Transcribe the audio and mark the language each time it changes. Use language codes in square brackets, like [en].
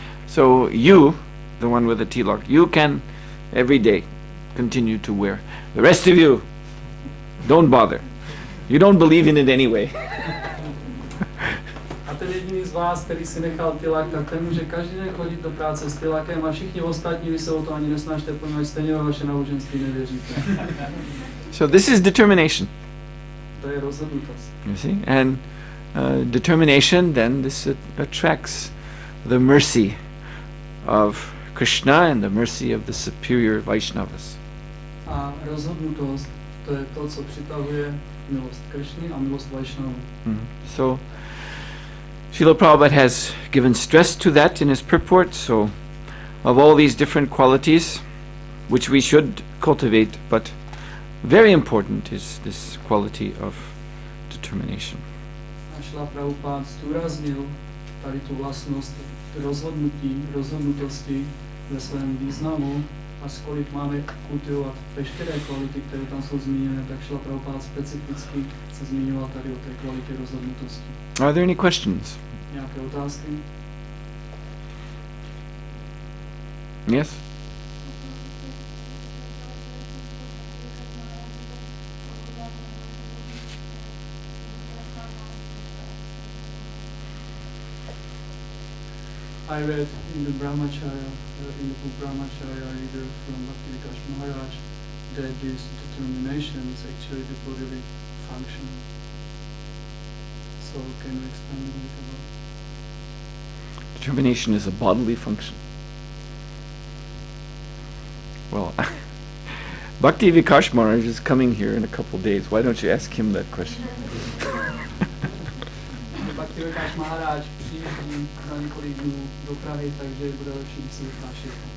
[en] So you, the one with the tilak, you can every day continue to wear. The rest of you, don't bother. You don't believe in it anyway. [cs] A ten jediný z z vás, který si nechal tilak, tak ten může každý den chodit do práce s tilakem a všichni ostatní, vy se o to ani nesnažte, poněvadž stejně ve vaše náboženství nevěříte. [en] So this is determination. [cs] To je rozhodnutost. [en] You see? And determination, then this attracts the mercy of Krishna and the mercy of the superior Vaishnavas. [cs] A rozhodnutost, to je to, co přitahuje milost Krishny a milost Vaishnavů. [en] So Srila Prabhupada has given stress to that in his purport. So of all these different qualities, which we should cultivate, but very important is this quality of determination. [cs] A Srila Prabhupada zdůraznil tady tu vlastnost rozhodnutosti ve svém významu, a kolik máme kultivovat veškeré kvality, které tam jsou zmíněné, tak Srila Prabhupada specificky se zmiňoval tady o té kvalitě rozhodnutosti. [en] Are there any questions? [cs] Nějaké otázky? [en] Yes? I read in the Brahmacharya, in the book Brahmacharya reader from Vidyagati Maharaj, that this determination is actually the bodily function. So can you explain a bit about it? Determination is a bodily function. Well, Bhakti Vikash Maharaj is coming here in a couple of days. Why don't you ask him that question? [cs] Bhakti Vikash Maharaj přijíždí za několik dnů do Prahy, takže bude lepší, když si vykáš.